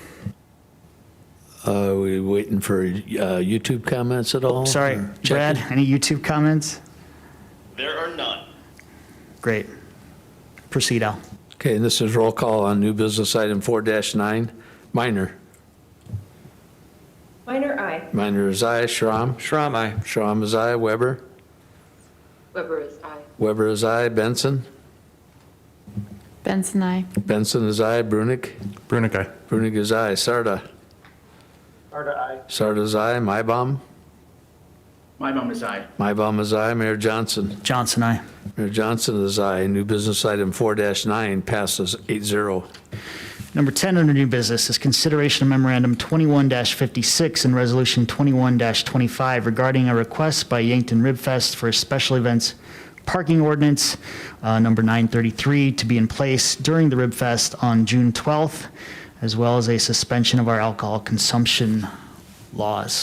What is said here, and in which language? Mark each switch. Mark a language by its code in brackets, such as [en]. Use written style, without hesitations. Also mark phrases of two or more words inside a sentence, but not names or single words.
[en] We waiting for YouTube comments at all? Sorry, Or Brad, checking? any YouTube comments? There are none. Great. Proceed, Al. Okay, and this is roll call on new business item 4-9. Minor. Minor, aye. Minor is aye. Schramm. Schramm, aye. Schramm is aye. Weber. Weber is aye. Weber is aye. Benson. Benson, I. Benson is aye. Brunick. Brunick, aye. Brunick is aye. Sarda. Sarda, aye. Sarda is aye. Mybom. Mybom is aye. Mybom is aye. Mayor Johnson. Johnson, aye. Mayor Johnson is aye. New business item 4-9 passes 8-0. Number 10 under new business is consideration of memorandum 21-56 and resolution 21-25 regarding a request by Yankton Ribfest for a special events parking ordinance, number 933, to be in place during the Ribfest on June 12th, as well as a suspension of our alcohol consumption laws.